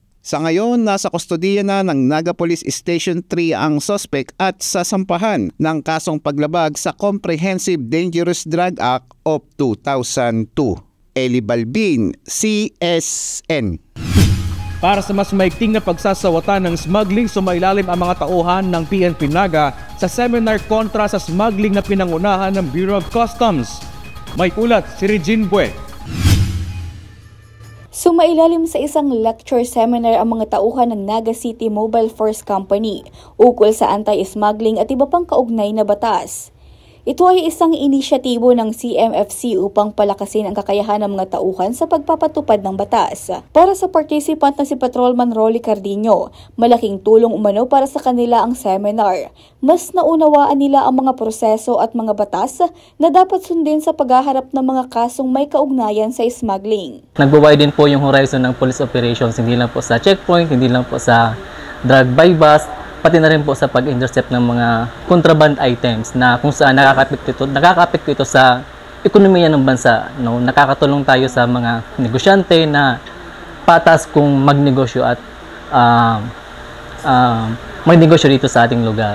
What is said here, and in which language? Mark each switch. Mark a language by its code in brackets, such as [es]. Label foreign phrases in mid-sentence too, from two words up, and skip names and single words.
[tl] Sa ngayon, nasa kustodiya na ng Naga Police Station 3 ang suspect at sasampahan ng kasong paglabag sa Comprehensive Dangerous Drug Act of 2002. Eli Balbin, CSN. Para sa mas maigting na pagsasawatan ng smuggling, sumailalim ang mga tauhan ng PNP Naga sa seminar kontra sa smuggling na pinangunahan ng Bureau of Customs. May ulat si Regine Bue. Sumailalim sa isang [en] lecture seminar [tl] ang mga tauhan ng Naga City Mobile Force Company ukol sa anti-smuggling at iba pang kaugnay na batas. Ito ay isang inisyatibo ng CMFC upang palakasin ang kakayahan ng mga tauhan sa pagpapatupad ng batas. Para sa participant na si Patrolman Rolly Cardino, malaking tulong umano para sa kanila ang seminar. Mas naunawaan nila ang mga proseso at mga batas na dapat sundin sa paghaharap ng mga kasong may kaugnayan sa smuggling. Nagbabayad din po yung horizon ng [en] police operations, [tl] hindi lang po sa checkpoint, hindi lang po sa [en] drug buy-bust, [tl] pati na rin po sa pag-intercept ng mga [en] contraband items [tl] na kung saan nakaka-apekto ito sa ekonomiya ng bansa. No? Nakakatulong tayo sa mga negosyante na patas kung magnegosyo at magnegosyo dito sa ating lugar.